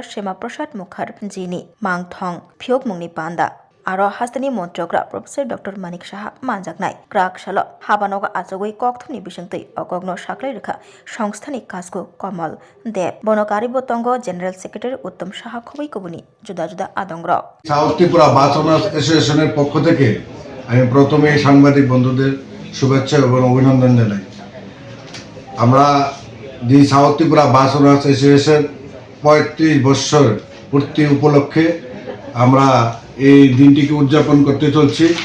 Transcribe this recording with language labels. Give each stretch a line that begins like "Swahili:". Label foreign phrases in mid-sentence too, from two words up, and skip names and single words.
Kok Borok: Shema Prasad Mukherjee Mangthong Phiok Mungni Panda Aro Hastani Montrogra Professor Dr. Manik Shaha Manjaknai Krak Shalo Habanoga Azogoi Kokthuni Bishantui Okogno Shaklai Rekha Songsthanik Kasko Kamal Deb Bonokari Botongo
English: General Secretary
Kok Borok: Uttam Shaha Khoboi Kobuni Juda Juda Adongra
Bangla: সাউথ ত্রিপুরা বাস ওনার্স অ্যাসোসিয়েশনের পক্ষ থেকে আমি প্রথমে সাংবাদিক বন্ধুদের শুভেচ্ছা এবং অভিনন্দন জানাই। আমরা দি সাউথ ত্রিপুরা বাস ওনার্স অ্যাসোসিয়েশন 35 বছর পূর্তি উপলক্ষে আমরা এই দিনটিকে উদযাপন করতে চলছি।